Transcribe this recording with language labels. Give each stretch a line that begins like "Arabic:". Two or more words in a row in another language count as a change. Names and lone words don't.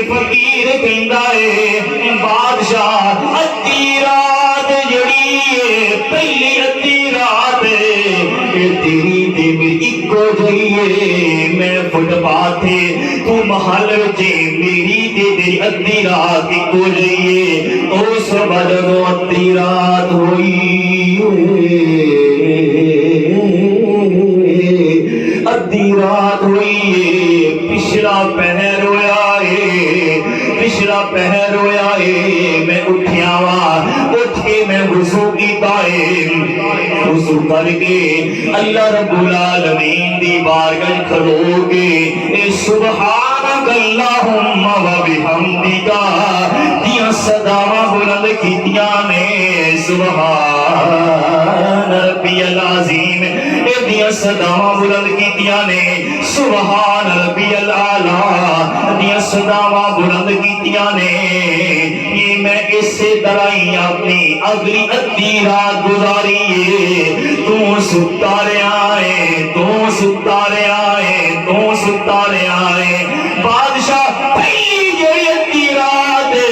Punjabi: فقیر کہندا ہے بادشاہ ادھی رات جڑی ہے پہلی ادھی رات اے تیری تے میری اکو جئی ہے میں فٹ پاتھ تو محل وچ میری تے تیری ادھی رات اکو جئی ہے اس بعد جو ادھی رات ہوئی ادھی رات ہوئی پچھلا پہر ہویا ہے پچھلا پہر ہویا ہے میں اٹھیا وا اٹھ کے میں وضو کیتا ہے وضو کر کے
Arabic: اللہ رب العالمین
Punjabi: دی بارگاہ کھلو کے اے
Arabic: سبحانک اللہم و بحمدک
Punjabi: دیاں صداواں بلند کیتیاں نے
Arabic: سبحان ربی العظیم
Punjabi: اے دیاں صداواں بلند کیتیاں نے
Arabic: سبحان ربی الاعلی
Punjabi: دیاں صداواں بلند کیتیاں نے یہ میں اسی طرح ہی اپنی اگلی ادھی رات گزاری ہے تو ستا رہا ہے تو ستا رہا ہے تو ستا رہا ہے بادشاہ پہلی جڑی ادھی رات